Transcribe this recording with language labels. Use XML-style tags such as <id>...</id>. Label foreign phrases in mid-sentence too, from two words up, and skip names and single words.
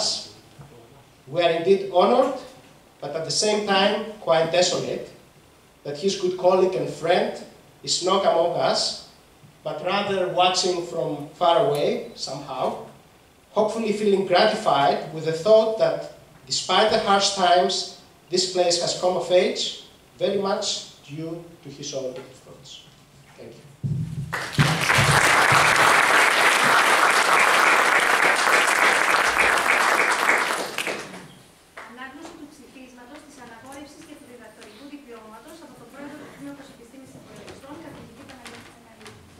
<en>We are indeed honored, but at the same time quite desolate that his good colleague and friend is not among us, but rather watching from far away, somehow, hopefully feeling gratified with the thought that despite the harsh times, this place has come of age, very much due to his own efforts. Thank you.</en> <el>Ανάγνωση του ψηφίσματος της αναγόρευσης και του διδακτορικού διπλώματος από τον πρόεδρο του Τμήματος Επιστήμης Υπολογιστών, καθηγητή Παναγιώτη Καναλίδη.</el>